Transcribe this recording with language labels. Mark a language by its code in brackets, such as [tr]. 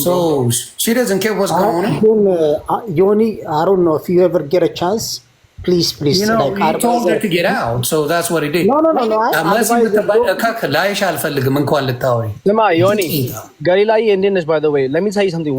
[en] So she doesn't care what's going on. Yoni, I don't know if you ever get a chance. Please. You know, he told her to get out, so that's what he did. No. Unless you [am] ላይሽ አልፈልግም እንኳን ልታወሪ ስማ ዮኒ ገሊላዬ እንዴት ነሽ? [en] By the way, let me tell you something.